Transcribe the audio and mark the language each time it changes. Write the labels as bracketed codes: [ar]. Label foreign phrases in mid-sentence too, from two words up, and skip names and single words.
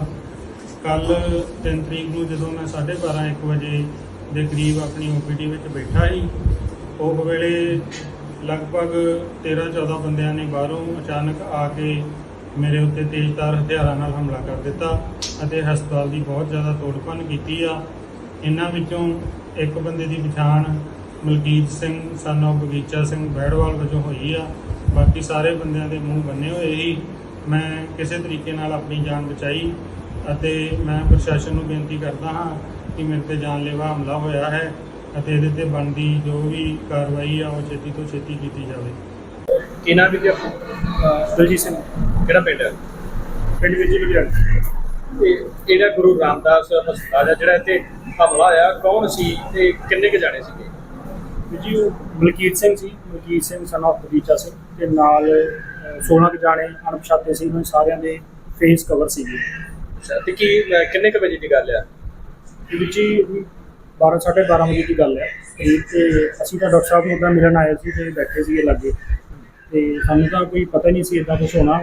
[pa] ਕੱਲ 3 ਤਰੀਕ ਨੂੰ ਜਦੋਂ ਮੈਂ 12:30 1 ਵਜੇ ਦੇ ਕਰੀਬ ਆਪਣੀ ਓਪੀਡੀ ਵਿੱਚ ਬੈਠਾ ਸੀ, ਉਹ ਵੇਲੇ ਲਗਭਗ 13-14 ਬੰਦਿਆਂ ਨੇ ਬਾਹਰੋਂ ਅਚਾਨਕ ਆ ਕੇ ਮੇਰੇ ਉੱਤੇ ਤੇਜ਼ਧਾਰ ਹਥਿਆਰਾਂ ਨਾਲ ਹਮਲਾ ਕਰ ਦਿੱਤਾ ਅਤੇ ਹਸਪਤਾਲ ਦੀ ਬਹੁਤ ਜ਼ਿਆਦਾ ਤੋੜ-ਭੰਨ ਕੀਤੀ ਆ। ਇਹਨਾਂ ਵਿੱਚੋਂ ਇੱਕ ਬੰਦੇ ਦੀ ਪਛਾਣ ਮਲਕੀਤ ਸਿੰਘ [en] son of [pa] ਬਗੀਚਾ ਸਿੰਘ ਬੈੜਵਾਲ ਵਜੋਂ ਹੋਈ ਆ। ਬਾਕੀ ਸਾਰੇ ਬੰਦਿਆਂ ਦੇ ਮੂੰਹ ਬੰਨੇ ਹੋਏ ਸੀ। ਮੈਂ ਕਿਸੇ ਤਰੀਕੇ ਨਾਲ ਆਪਣੀ ਜਾਨ ਬਚਾਈ ਅਤੇ ਮੈਂ ਪ੍ਰਸ਼ਾਸਨ ਨੂੰ ਬੇਨਤੀ ਕਰਦਾ ਹਾਂ ਕਿ ਮੇਰੇ ਤੇ ਜਾਨਲੇਵਾ ਹਮਲਾ ਹੋਇਆ ਹੈ ਅਤੇ ਇਹਦੇ ਤੇ ਬਣਦੀ ਜੋ ਵੀ ਕਾਰਵਾਈ ਆ ਉਹ ਛੇਤੀ ਤੋਂ ਛੇਤੀ ਕੀਤੀ ਜਾਵੇ। ਕੀ ਨਾਮ ਹੈ ਜੀ ਆਪਣਾ? ਦਲਜੀਤ ਸਿੰਘ। ਕਿਹੜਾ ਪਿੰਡ ਹੈ? ਪਿੰਡ ਵਿੱਚ ਲੁਧਿਆਣਾ। ਇਹ ਜਿਹੜਾ ਗੁਰੂ ਰਾਮਦਾਸ ਹਸਪਤਾਲ ਹੈ ਜਿਹੜਾ ਇੱਥੇ ਹਮਲਾ ਹੋਇਆ, ਕੌਣ ਸੀ ਤੇ ਕਿੰਨੇ ਕੁ ਜਾਣੇ ਸੀਗੇ? ਜੀ, ਉਹ ਮਲਕੀਤ ਸਿੰਘ ਸੀ, ਮਲਕੀਤ ਸਿੰਘ [en] son of [pa] ਬਗੀਚਾ ਸਿੰਘ ਤੇ ਨਾਲ 16 ਕੁ ਜਾਣੇ ਅਣਪਛਾਤੇ ਸੀ। ਉਹਨਾਂ ਸਾਰਿਆਂ ਦੇ [en] face cover [pa] ਸੀਗੇ। ਅੱਛਾ, ਤੇ ਕੀ ਕਿੰਨੇ ਕੁ ਵਜੇ ਦੀ ਗੱਲ ਆ? ਜੀ 12 12:30 ਵਜੇ ਦੀ ਗੱਲ ਹੈ ਤੇ ਅਸੀਂ ਤਾਂ ਡਾਕਟਰ ਸਾਹਿਬ ਨੂੰ ਉੱਦਾਂ ਮਿਲਣ ਆਏ ਸੀ ਤੇ ਬੈਠੇ ਸੀਗੇ ਲਾਗੇ ਤੇ ਸਾਨੂੰ ਤਾਂ ਕੋਈ ਪਤਾ ਨਹੀਂ ਸੀ ਇੱਦਾਂ ਕੁਛ ਹੋਣਾ।